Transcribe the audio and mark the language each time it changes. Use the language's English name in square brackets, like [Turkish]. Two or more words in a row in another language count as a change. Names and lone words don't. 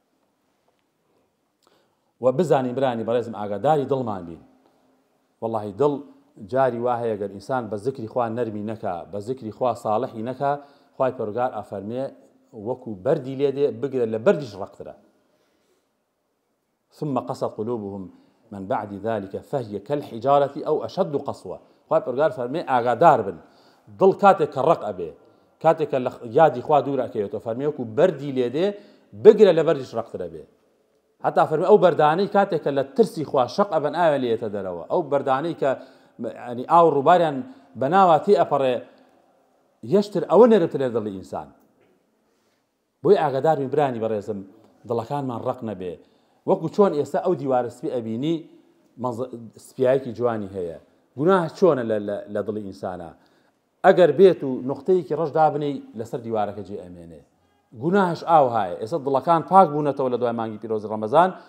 [Central Kurdish] و بزانین برانی بەڕێزم ئاگاداری دڵمان بین والله دڵ جاری وا هەیە گەر ئینسان بە ذکری خوا نەرمی نەکا بە ذکری خوا ساڵحی نەکا خوای پەروەردگار ئەفەرمێ وەکو بەردی لێ دێ بگرێت لە بەردیش ڕەقترە [Arabic] ثم قست قلوبهم من بعد ذلك فهي كالحجارة أو أشد قسوة [Central Kurdish] خوای پەروەردگار فەرمێ ئاگادار بن دڵ کاتێک کە ڕق ئەبێ کاتێک کە لە یادی خوا دوور ئەکەوێتەوە فەرمێ وەکو بەردی لێ دێ بگرە لە بەردیش ڕەقترە بێ حتى فەرمێ ئەو بەردانەی کاتێک کە لە ترسی خوا شەق ئەبەن ئاوێ لێتە دەرەوە ئەو بەردانەی کە ینی ئاو ڕووباریان بەناوە تێ ئەپەڕێ یەشتر ئەوە نەرمتر لە دڵی ئینسان بۆی ئاگادار بین برانی بەڕێزم دڵەکانمان ڕق نەبێ وەکو چۆن ئێستا ئەو دیوارە سپی ئەبینی سپیایەکی جوانی هەیە گوناه چۆنە لە دڵی ئینسانە ئەگەر بێت و نقطەیەکی ڕەش دابنەی لەسەر دیوارەکە جێ ئەمێنێ گوناهش ئاو هایە ئێستا دڵەکان پاک بوونەتەوە لە دوای مانگی پیرۆزی ڕەمەزان